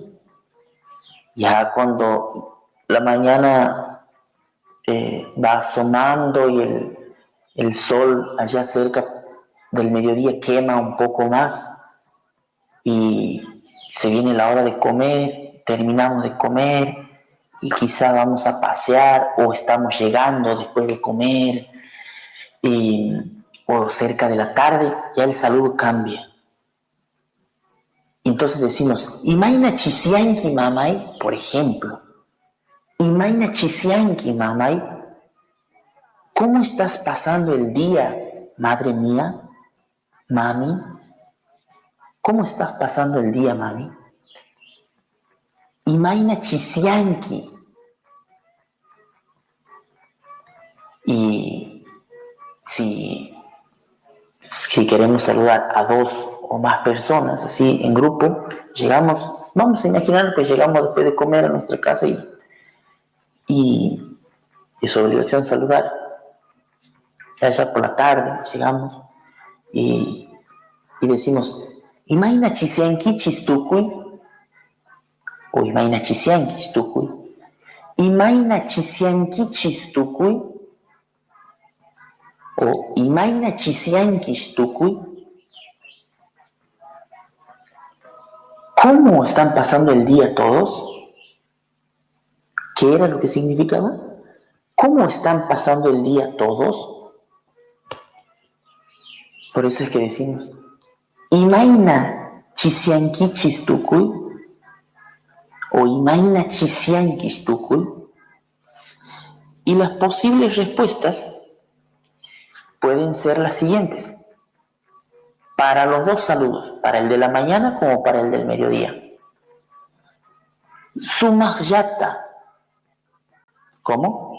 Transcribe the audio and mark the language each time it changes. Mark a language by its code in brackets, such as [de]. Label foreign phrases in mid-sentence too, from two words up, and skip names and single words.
[es] Ya cuando la mañana va asomando y el sol allá cerca del mediodía quema un poco más y se viene la hora de comer, terminamos de comer y quizá vamos a pasear o estamos llegando después de comer o cerca de la tarde, ya el saludo cambia. Entonces decimos, [qu] imaina chisianki mamay, [es] por ejemplo. [qu] Imaina chisianki mamay, [es] ¿cómo estás pasando el día, madre mía? Mami, ¿cómo estás pasando el día, mami? [qu] Imaina chisianki. [es] Y si queremos saludar a 2 o más personas, así en grupo, vamos a imaginar que llegamos después de comer a nuestra casa y es obligación saludar. Allá por la tarde llegamos y decimos, [qu] imaina chisiankichis tukuy, o imaina chisiankis tukuy, imaina chisiankichis tukuy, o imaina chisiankis tukuy. [es] ¿Cómo están pasando el día todos? ¿Qué era lo que significaba? ¿Cómo están pasando el día todos? Por eso es que decimos, [qu] imaina chisiankichis tukuy, o imaina chisiankis tukuy. [es] Y las posibles respuestas pueden ser las siguientes. Para los 2 saludos, para el de la mañana como para el del mediodía. Sumahyata. ¿Cómo?